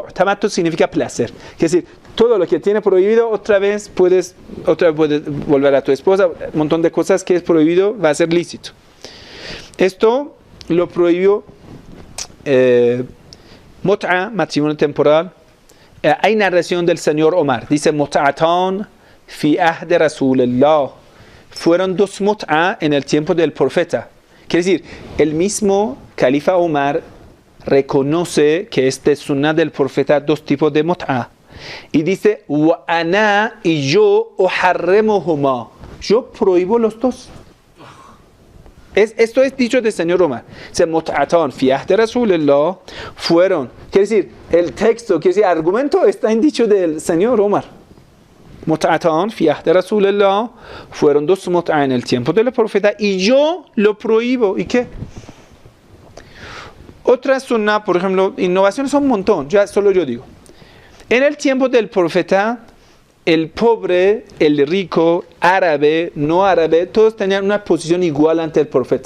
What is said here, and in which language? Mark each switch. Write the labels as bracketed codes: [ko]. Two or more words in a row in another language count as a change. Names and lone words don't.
[es] Tamattu significa placer. Es decir, todo lo que tiene prohibido, otra vez puedes volver a tu esposa. Un montón de cosas que es prohibido va a ser lícito. Esto lo prohibió mut'a, matrimonio temporal. Hay narración del señor Omar. Dice, [ar] متعتان في عهد رسول الله. [es] Fueron 2 mut'a en el tiempo del profeta. Quiere decir, el mismo califa Omar reconoce que este sunnah del profeta 2 tipos de mut'a. Y dice, [ar] وأنا, [es] y yo uharrimuhuma. Yo prohíbo los 2. Esto es dicho del señor Omar. Se [ar] متعتان في عهد رسول الله [es] fueron. Quiere decir, el texto, quiere decir, el argumento está en dicho del señor Omar. [ar] متعتان في عهد رسول الله [es] fueron 2 mut'a en el tiempo del profeta y yo lo prohíbo. ¿Y qué? Otra sunnah, por ejemplo, innovaciones son un montón, ya solo yo digo. En el tiempo del profeta, el pobre, el rico, árabe, no árabe, todos tenían una posición igual ante el profeta.